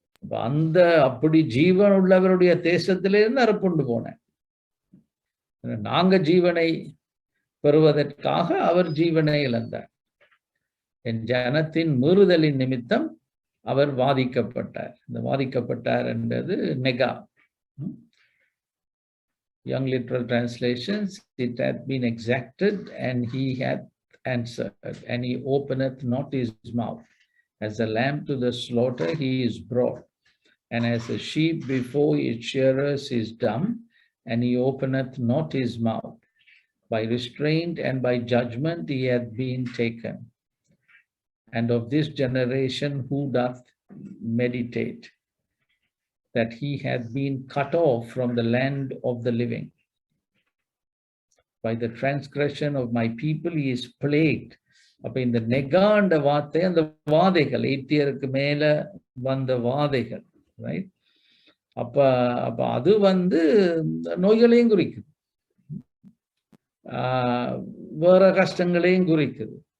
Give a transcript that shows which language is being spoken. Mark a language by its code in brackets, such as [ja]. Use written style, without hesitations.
[ta] அந்த அப்படி ஜீவன் உள்ளவருடைய தேசத்திலிருந்து அறுப்புண்டு போனார். நாங்க ஜீவனை பெறுவதற்காக அவர் ஜீவனை இழந்தார். என் ஜனத்தின் மீறுதலின் நிமித்தம் அவர் வாதிக்கப்பட்டார். இந்த வாதிக்கப்பட்டார் என்றது நெகா. [en] Young literal translations, it hath been exacted, and he hath answered, and he openeth not his mouth. As a lamb to the slaughter he is brought, and as a sheep before its shearers is dumb, and he openeth not his mouth. By restraint and by judgment he hath been taken. And of this generation who doth meditate, that he hath been cut off from the land of the living. By the transgression of my people he is plagued. [ta] அப்ப இந்த நெகாண்ட வார்த்தை அந்த வாதைகள், எய்த்தியருக்கு மேல வந்த வாதைகள், right? அப்ப அது நோய்களையும் குறிக்குது, வேற கஷ்டங்களையும் குறிக்குது.